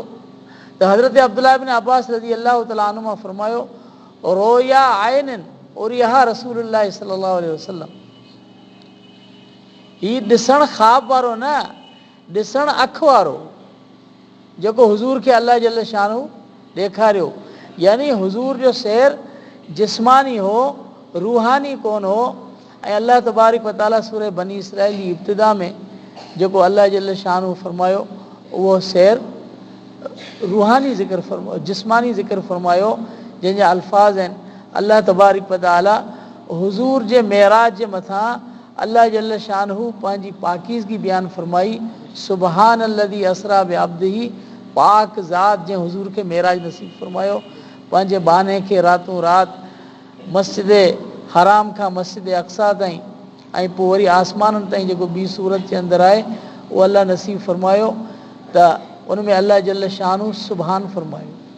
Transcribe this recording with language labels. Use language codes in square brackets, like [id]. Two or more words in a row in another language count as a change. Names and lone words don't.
[sd] त हज़रत अब्दुल्लाह इब्न अब्बास [ar] رضي الله تعالى عنهما [sd] फ़रमायो [ar] رؤيا عين أريها رسول الله صلى الله عليه وسلم. [sd] हीअ ॾिसणु ख़्वाब वारो न, ॾिसणु अखि वारो, जेको हुज़ूर खे [ar] الله جل شانه [sd] ॾेखारियो। यानी हुज़ूर जो सैर जिस्मानी हो, रूहानी कोन हो। ऐं [ar] الله تبارك وتعالى [sd] सूरह बनी इसराइल जी इब्तिदा में जेको [ar] الله جل شانه [sd] फ़रमायो, उहो सैर रूहानी ज़िक्र फ़रमायो, जिस्मानी ज़िक्र फ़रमायो, जंहिंजा अल्फाज़ आहिनि [ar] الله تبارك وتعالى [sd] हुज़ूर जे मेराज जे मथां [ar] الله جل شانه [sd] पंहिंजी पाकीज़गी बयानु फरमाई। [ar] سبحان الذي أسرى بعبده, [sd] पाक ज़ात जंहिं हुज़ूर खे मेराज नसीब फरमायो पंहिंजे बाने खे रातों राति मस्जिद हराम खां मस्जिद अक़सा ताईं ऐं पोइ वरी आसमाननि ताईं जेको ॿी सूरत जे अंदरि आहे उहो अल्लाह नसीब फरमायो त उन में [ar] الله جل شانه [sd] सुबहान फरमायो।